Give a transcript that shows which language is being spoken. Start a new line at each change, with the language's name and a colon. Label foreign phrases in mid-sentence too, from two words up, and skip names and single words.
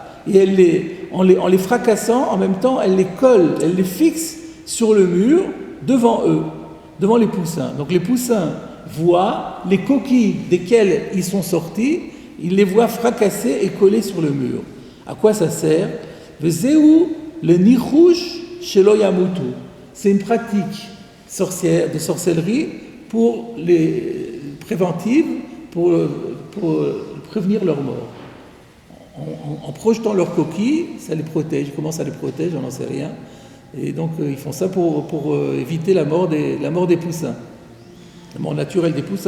French: Et en les fracassant, en même temps, elle les colle, elle les fixe sur le mur devant eux, devant les poussins. Donc les poussins voient les coquilles desquelles ils sont sortis, ils les voient fracasser et coller sur le mur. À quoi ça sert?
Hebrew: וזהו לניחוש שלא ימותו.
French: C'est une pratique de sorcellerie pour les préventives, pour prévenir leur mort. En projetant leurs coquilles, ça les protège. Comment ça les protège? On n'en sait rien. Et donc ils font ça pour éviter la mort des poussins, la mort naturelle des poussins.